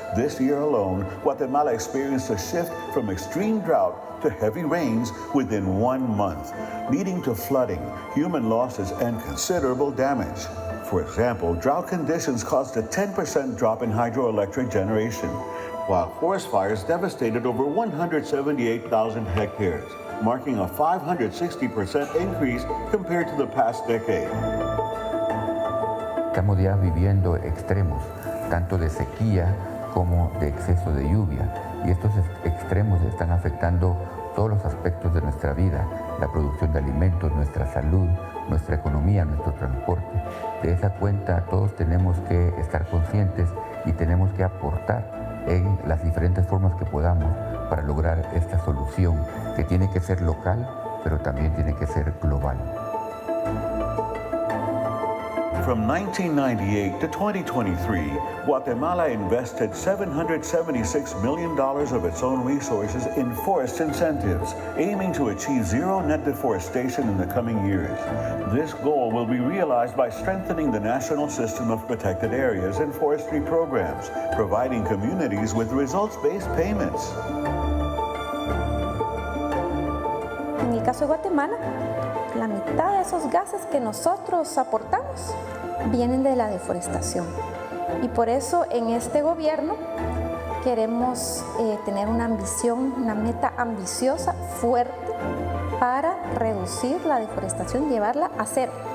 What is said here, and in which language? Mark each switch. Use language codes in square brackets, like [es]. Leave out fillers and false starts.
[en] This year alone, Guatemala experienced a shift from extreme drought to heavy rains within 1 month, leading to flooding, human losses, and considerable damage. For example, drought conditions caused a 10% drop in hydroelectric generation. while forest fires devastated over 178,000 hectares, marking a 560% increase compared to the past decade. [es] Estamos ya viviendo extremos, tanto de sequía como de exceso de lluvia, y estos extremos están afectando todos los aspectos de nuestra vida, la producción de alimentos, nuestra salud, nuestra economía, nuestro transporte. De esa cuenta todos tenemos que estar conscientes y tenemos que aportar en las diferentes formas que podamos para lograr esta solución que tiene que ser local, pero también tiene que ser global. [en] From 1998 to 2023, Guatemala invested $776 million of its own resources in forest incentives, aiming to achieve zero net deforestation in the coming years. This goal will be realized by strengthening the national system of protected areas and forestry programs, providing communities with results-based payments. [es] En el caso de Guatemala, la mitad de esos gases que nosotros aportamos vienen de la deforestación. Y por eso en este gobierno queremos tener una ambición, una meta ambiciosa, fuerte, para reducir la deforestación, llevarla a cero.